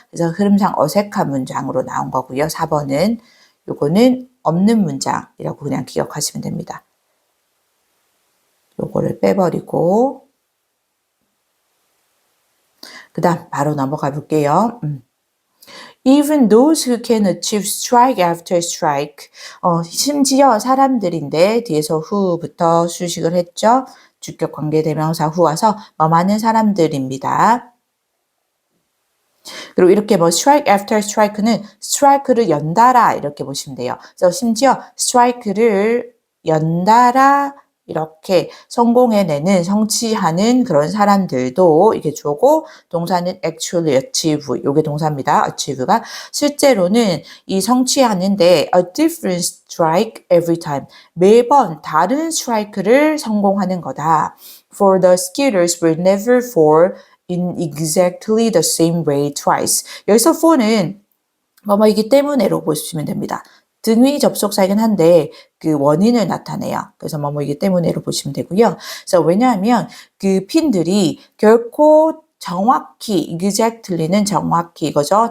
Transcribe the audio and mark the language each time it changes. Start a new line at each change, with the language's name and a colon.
Korean: 그래서 흐름상 어색한 문장으로 나온 거고요. 4번은 요거는 없는 문장이라고 그냥 기억하시면 됩니다. 요거를 빼버리고 그 다음 바로 넘어가 볼게요.
English: Even those who can achieve strike after strike.
Korean: 심지어 사람들인데, 뒤에서 who부터 수식을 했죠. 주격 관계대명사 who 와서 많은 사람들입니다. 그리고 이렇게
English: strike after strike
Korean: 는 strike를 연달아 이렇게 보시면 돼요. 그래서 심지어 strike를 연달아 이렇게 성취하는 그런 사람들도 이게 주어고, 동사는
English: actually achieve,
Korean: 요게 동사입니다. achieve가 실제로는 이 성취하는데
English: a different strike every time,
Korean: 매번 다른 strike를 성공하는 거다.
English: For the skiers will never fall in exactly the same way twice.
Korean: 여기서 for는 뭐뭐이기 때문에로 보시면 됩니다. 등위 접속사이긴 한데 그 원인을 나타내요. 그래서 뭐뭐이기 때문에로 보시면 되고요. 그래서 왜냐하면 그 핀들이 결코 정확히, exactly는 정확히 이거죠.